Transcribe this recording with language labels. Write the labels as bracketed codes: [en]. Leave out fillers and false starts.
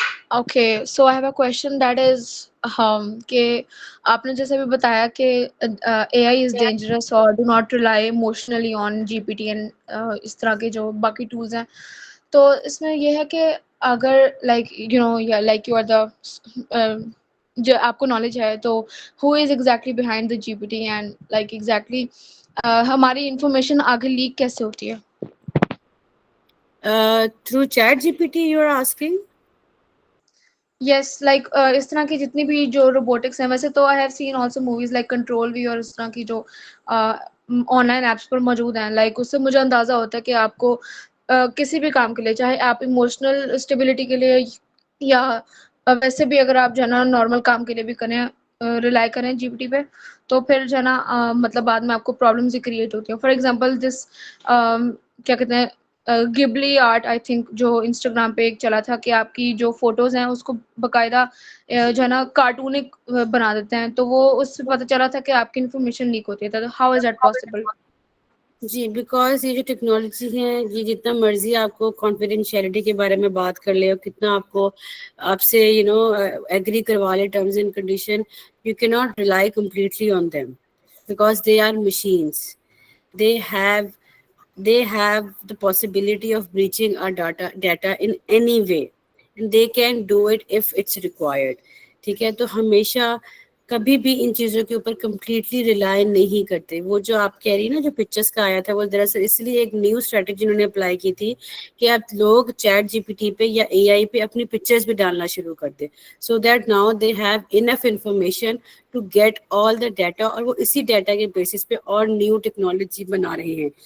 [en] okay so I have a question that is [ur] کہ آپ نے جیسے بھی بتایا کہ [en] a I is dangerous اور do not rely emotionally on G P T and [ur] اس طرح کے جو باقی ٹولس ہیں. تو اس میں یہ ہے کہ اگر لائک یو نو یا لائک یو آر دا جو آپ کو نالج ہے تو ہو is exactly behind the جی P T and like exactly ہماری انفارمیشن آگے لیک کیسے ہوتی ہے؟ [en] Through ChatGPT you are asking? [ur] Yes like اس طرح کی جتنی بھی جو روبوٹکس ہیں، ویسے تو I have seen also movies like control بھی اور اس طرح کی جو آن لائن ایپس پر موجود ہیں، لائک اس سے مجھے اندازہ ہوتا ہے کہ آپ کو کسی بھی کام کے لیے، چاہے آپ ایموشنل اسٹیبلٹی کے لیے یا ویسے بھی اگر آپ جو ہے نا نارمل کام کے لیے بھی کریں ریلائی کریں جی پی ٹی پہ، تو پھر جو ہے نا مطلب بعد میں آپ کو پرابلمز ہی کریٹ ہوتی ہیں. فار ایگزامپل دس کیا کہتے ہیں گبلی آرٹ آئی تھنک جو انسٹاگرام پہ ایک چلا تھا کہ آپ کی جو فوٹوز ہیں اس کو باقاعدہ جو ہے نا کارٹونک بنا دیتے ہیں، تو وہ اس سے پتہ چلا تھا کہ آپ کی انفارمیشن لیک ہوتی ہے. [en] How is that possible? [ur] جی because یہ جو ٹیکنالوجی ہے، یہ جتنا مرضی آپ کو کانفیڈینشیلٹی کے بارے میں بات کر لے اور کتنا آپ کو آپ سے ایگری کروا لے ٹرمز اینڈ کنڈیشن، [en] You can not rely completely on them because they are machines. they have they have the possibility of breaching our data in any way, and they can do it if it's required. [ur] ٹھیک ہے، تو ہمیشہ کبھی بھی ان چیزوں کے اوپر کمپلیٹلی ریلائی نہیں کرتے. وہ جو آپ کہہ رہی نا جو پکچرس کا آیا تھا، وہ دراصل اس لیے ایک نیو اسٹریٹجی انہوں نے اپلائی کی تھی کہ اب لوگ چیٹ جی پی ٹی پہ یا اے آئی پہ اپنی پکچرس بھی ڈالنا شروع کر دیں، [en] so that now they have enough information to get all the data, [ur] اور وہ اسی ڈیٹا کے بیسس پہ اور نیو ٹیکنالوجی بنا رہے ہیں.